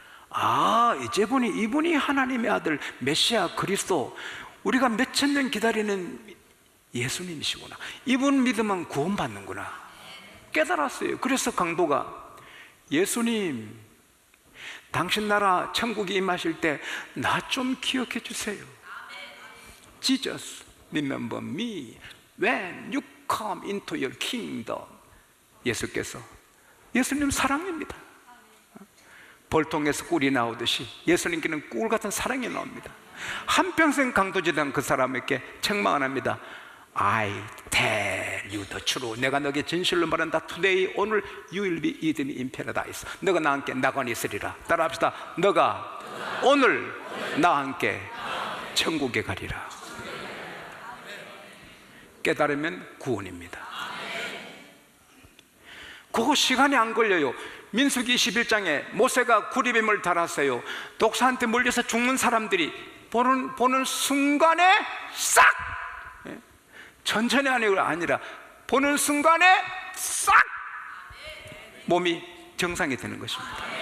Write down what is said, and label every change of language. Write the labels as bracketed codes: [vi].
[ko] 아, 이분이 하나님의 아들 메시아 그리스도, 우리가 몇천 년 기다리는 예수님이시구나. 이분 믿으면 구원받는구나. 깨달았어요. 그래서 강도가 예수님, 당신 나라 천국이 임하실 때 나 좀 기억해 주세요. [en] Jesus, remember me when you come into your kingdom. [ko] 예수께서, 예수님 사랑입니다. 볼통에서 꿀이 나오듯이 예수님께는 꿀 같은 사랑이 나옵니다. 한평생 강도지던 그 사람에게 책망 안 합니다. [en] I tell you the truth. [ko] 내가 너에게 진실로 말한다. [en] Today, [ko] 오늘 [en] you will be eaten in paradise. [ko] 너가 나와 함께 낙원에 있으리라. 따라합시다. 너가 오늘 나와 함께 천국에 가리라. 깨달으면 구원입니다. 그거 시간이 안 걸려요. 민수기 21장에 모세가 구리뱀을 달았어요. 독사한테 물려서 죽는 사람들이 보는 순간에 싹, 천천히 하는 게 아니라 보는 순간에 싹 몸이 정상이 되는 것입니다.